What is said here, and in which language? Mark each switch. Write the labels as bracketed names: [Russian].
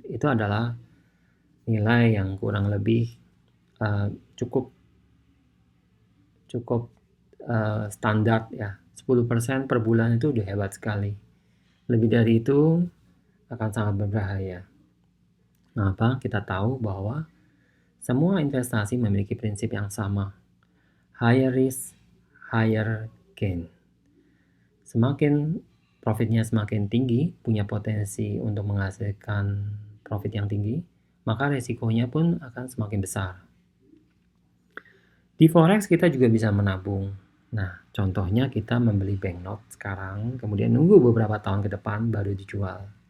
[Indonesian] Itu adalah nilai yang kurang lebih cukup standar ya. 10% per bulan itu udah hebat sekali. Lebih dari itu akan sangat berbahaya. Kenapa? Kita tahu bahwa semua investasi memiliki prinsip yang sama. [English] Higher risk, higher gain. [Indonesian] Semakin profitnya semakin tinggi, punya potensi untuk menghasilkan profit yang tinggi, maka resikonya pun akan semakin besar. Di forex kita juga bisa menabung. Nah, contohnya kita membeli banknote sekarang, kemudian nunggu beberapa tahun ke depan baru dijual.